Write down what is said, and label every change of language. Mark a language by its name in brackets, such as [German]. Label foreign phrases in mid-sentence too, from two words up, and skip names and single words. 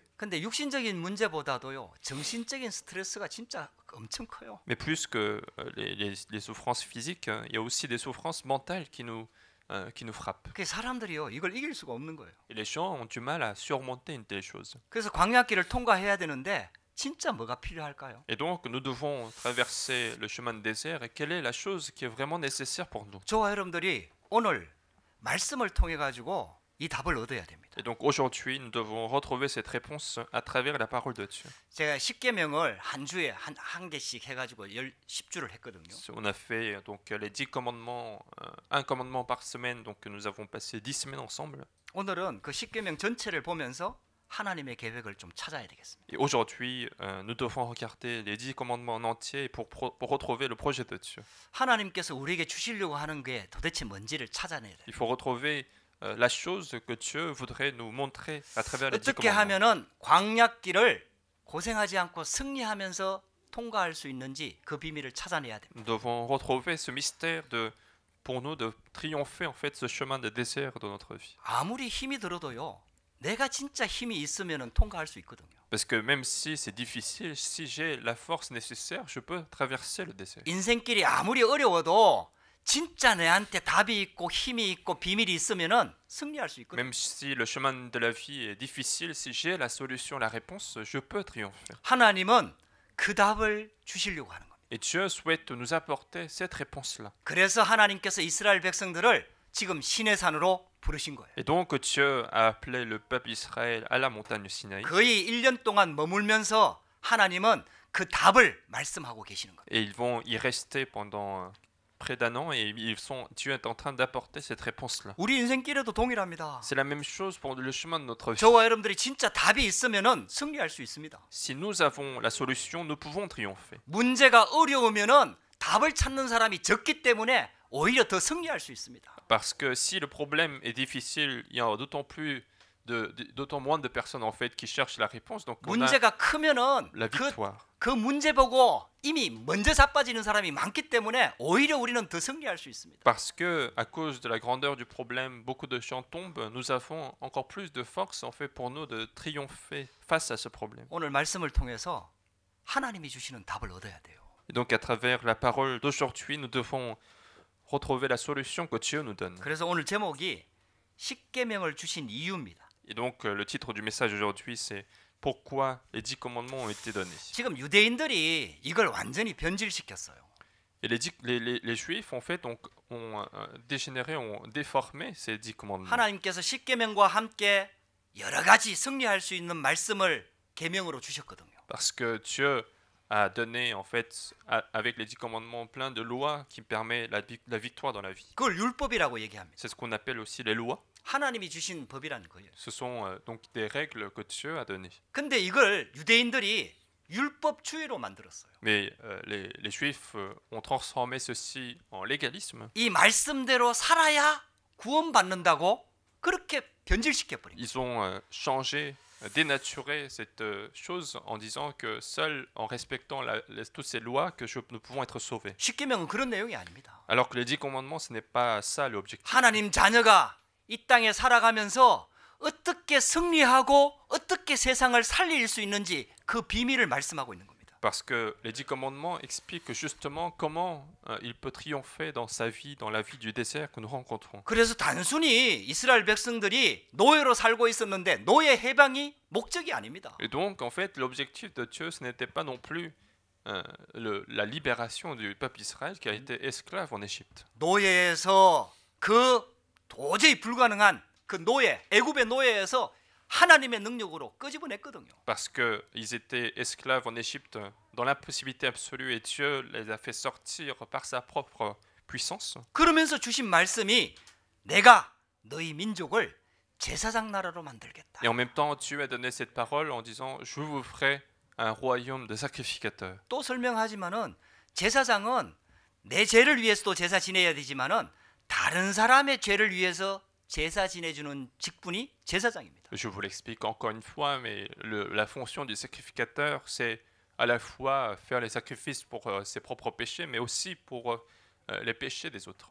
[Korean] 근데 육신적인 문제보다도요, 정신적인 스트레스가 진짜 엄청 커요. [French] Mais plus que les souffrances physiques, il y a aussi des souffrances mentales qui nous frappent. [Korean] 그 사람들이요, 이걸 이길 수가 없는 거예요. [French] Et les gens ont du mal à surmonter une telle chose. [Korean] 그래서 광야길을 통과해야 되는데 진짜 뭐가 필요할까요? [French] Et donc nous devons traverser le chemin de désert. Et quelle est la chose qui est vraiment nécessaire pour nous? [Korean] 저와 여러분들이 오늘 말씀을 통해 가지고 이 답을 얻어야 됩니다. [French] Et donc aujourd'hui, nous devons retrouver cette réponse à travers la parole de Dieu. [Korean] 제가 10계명을 한 주에 한 개씩 해가지고 10주를 했거든요. [French] On a fait donc les 10 commandements, un commandement par semaine. Donc nous avons passé 10 semaines ensemble. [Korean] 오늘은 그 10계명 전체를 보면서 하나님의 계획을 좀 찾아야 되겠습니다. [French] Et aujourd'hui, nous devons regarder les 10 commandements en entier pour retrouver le projet de Dieu. [Korean] 하나님께서 우리에게 주시려고 하는 게 도대체 뭔지를 찾아내야 돼요. [French] Il faut retrouver la chose que Dieu voudrait nous montrer à travers les 10 [Korean] 어떻게 [French] commandements. [Korean] 하면은 광야길을 고생하지 않고 승리하면서 통과할 수 있는지 그 비밀을 찾아내야 됩니다. [French] Nous devons retrouver ce mystère pour nous de triompher en fait ce chemin de désert de notre vie. [Korean] 아무리 힘이 들어도요, 내가 진짜 힘이 있으면은 통과할 수 있거든요. [French] Parce que même si c'est difficile, si j'ai la force nécessaire, je peux traverser le désert. [Korean] 인생길이 아무리 어려워도 진짜 내한테 답이 있고 힘이 있고 비밀이 있으면은 승리할 수 있거든요. [French] Même si le chemin de la vie est difficile, si j'ai la solution, la réponse, je peux triompher. [Korean] 하나님은 그 답을 주시려고 하는 겁니다. [French] Et Dieu souhaite nous apporter cette réponse-là. [Korean] 그래서 하나님께서 이스라엘 백성들을 지금 시내산으로 부르신 거예요. [French] Et donc Dieu a appelé le peuple Israël à la montagne Sinaï. [Korean] 거의 1년 동안 머물면서 하나님은 그 답을 말씀하고 계시는 거예요. [French] Et ils vont y rester pendant près d'un an et Dieu est en train d'apporter cette réponse-là. [Korean] 우리 인생길에도 동일합니다. [French] C'est la même chose pour le chemin de notre vie. [Korean] 저와 여러분들이 진짜 답이 있으면은 승리할 수 있습니다. [French] Si nous avons la solution, nous pouvons triompher. [Korean] 문제가 어려우면은 답을 찾는 사람이 적기 때문에 오히려 더 승리할 수 있습니다. [French] Parce que si le problème est difficile, il y a d'autant moins de personnes en fait qui cherchent la réponse. Donc on a [Korean] 문제가 크면은 [French] la victoire. [Korean] 그 문제 보고 이미 먼저 자빠지는 사람이 많기 때문에 오히려 우리는 더 승리할 수 있습니다. [French] Parce que à cause de la grandeur du problème, beaucoup de gens tombent. Nous avons encore plus de force en fait pour nous de triompher face à ce problème. [Korean] 오늘 말씀을 통해서 하나님이 주시는 답을 얻어야 돼요. [French] Et donc à travers la parole d'aujourd'hui, nous devons retrouver la solution que Dieu nous donne. [Korean] 그래서 오늘 제목이 십계명을 주신 이유입니다. [French] Et donc le titre du message aujourd'hui, c'est pourquoi les 10 commandements ont été donnés. [Korean] 지금 유대인들이 이걸 완전히 변질시켰어요. [French] Et les Juifs en fait ont dégénéré, ont déformé ces 10 commandements. [Korean] 하나님께서 십계명과 함께 여러 가지 승리할 수 있는 말씀을 계명으로 주셨거든요. [French] Parce que Dieu a donné en fait avec les 10 commandements plein de lois qui permettent la victoire dans la vie. [Korean] 그걸 율법이라고 얘기합니다. [French] C'est ce qu'on appelle aussi les lois. [Korean] 하나님이 주신 법이라는 거예요. [French] Ce sont donc des règles que Dieu a données. [Korean] 근데 이걸 유대인들이 율법주의로 만들었어요. [French] Mais les Juifs ont transformé ceci en légalisme. [Korean] 이 말씀대로 살아야 구원받는다고 그렇게 변질시켜 버린 거예요. [French] Ils ont changé, dénaturé cette chose en disant que seul en respectant toutes ces lois que nous pouvons être sauvés. [Korean] 십계명은 그런 내용이 아닙니다. [French] Alors que les 10 commandements, ce n'est pas ça l'objectif. [Korean] 하나님 자녀가 이 땅에 살아가면서 어떻게 승리하고 어떻게 세상을 살릴 수 있는지 그 비밀을 말씀하고 있는 겁니다. [French] Parce que les 10 commandements expliquent justement comment il peut triompher dans sa vie, dans la vie du désert que nous rencontrons. [Korean] 그래서 단순히 이스라엘 백성들이 노예로 살고 있었는데 노예 해방이 목적이 아닙니다. [French] Et donc, en fait, l'objectif de Dieu, ce n'était pas non plus la libération du peuple Israël qui a été esclave en Égypte. [Korean] 노예에서 그 도저히 불가능한 그 노예, 애굽의 노예에서 하나님의 능력으로 끄집어냈거든요. [French] Parce qu'ils étaient esclaves en Égypte dans l'impossibilité absolue et Dieu les a fait sortir par sa propre puissance. [Korean] 그러면서 주신 말씀이 내가 너희 민족을 제사장 나라로 만들겠다. [French] Et en même temps, Dieu a donné cette parole en disant « Je vous ferai un royaume de sacrificateurs ». [Korean] 또 설명하지만은 제사장은 내 죄를 위해서도 제사 지내야 되지만은 다른 사람의 죄를 위해서 제사 지내주는 직분이 제사장입니다. [French] Je vous l'explique encore une fois, mais la fonction du sacrificateur, c'est à la fois faire les sacrifices pour ses propres péchés, mais aussi pour les péchés des autres.